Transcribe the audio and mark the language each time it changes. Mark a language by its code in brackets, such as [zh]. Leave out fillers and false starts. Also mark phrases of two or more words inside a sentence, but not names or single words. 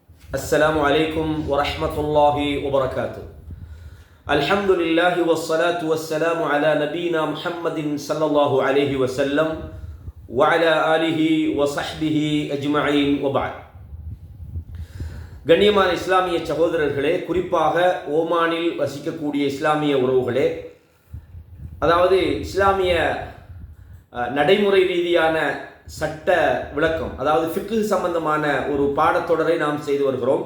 [ar] السلام عليكم ورحمة الله وبركاته. الحمد لله والصلاة والسلام على نبينا محمد صلى الله عليه وسلم وعلى آله وصحبه أجمعين وبعد. [ta] கண்ணியமான இஸ்லாமிய சகோதரர்களே, குறிப்பாக ஓமானில் வசிக்கக்கூடிய இஸ்லாமிய உறவுகளே, அதாவது இஸ்லாமிய நடைமுறை ரீதியான சட்ட விளக்கம், அதாவது ஃபிக்ஹ் சம்பந்தமான ஒரு பாடத்தொடரை நாம் செய்து வருகிறோம்.